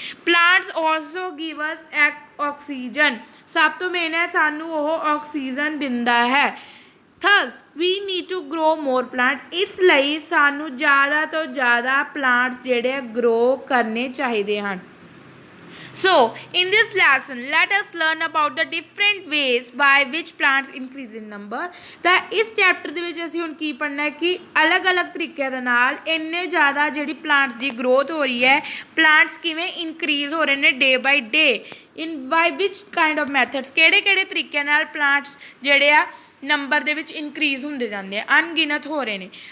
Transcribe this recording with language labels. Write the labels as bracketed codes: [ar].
[en] plants also give us oxygen, [pa] ਸਭ ਤੋਂ main ਹੈ ਸਾਨੂੰ ਉਹ ਆਕਸੀਜਨ ਦਿੰਦਾ ਹੈ। [en] thus we need to grow more plant, [pa] ਇਸ ਲਈ ਸਾਨੂੰ ਜ਼ਿਆਦਾ ਤੋਂ ਜ਼ਿਆਦਾ ਪਲਾਂਟਸ ਜਿਹੜੇ ਗਰੋ ਕਰਨੇ ਚਾਹੀਦੇ ਹਨ। [en] So in this lesson let us learn about the different ways by which plants increase in number. [pa] ਤਾਂ ਇਸ ਚੈਪਟਰ ਦੇ ਵਿੱਚ ਅਸੀਂ ਹੁਣ ਕੀ ਪੜ੍ਹਨਾ ਹੈ ਕਿ ਅਲੱਗ-ਅਲੱਗ ਤਰੀਕਿਆਂ ਦੇ ਨਾਲ ਇੰਨੇ ਜ਼ਿਆਦਾ ਜਿਹੜੀ ਪਲਾਂਟਸ ਦੀ ਗਰੋਥ ਹੋ ਰਹੀ ਹੈ, ਪਲਾਂਟਸ ਕਿਵੇਂ ਇਨਕਰੀਜ਼ ਹੋ ਰਹੇ ਨੇ ਡੇ ਬਾਈ ਡੇ, [en] in by which kind of methods, [pa] ਕਿਹੜੇ-ਕਿਹੜੇ ਤਰੀਕਿਆਂ ਨਾਲ ਪਲਾਂਟਸ ਜਿਹੜੇ ਆ ਨੰਬਰ ਦੇ ਵਿੱਚ ਇਨਕਰੀਜ਼ ਹੁੰਦੇ ਜਾਂਦੇ ਆ, ਅਣਗਿਣਤ ਹੋ ਰਹੇ ਨੇ।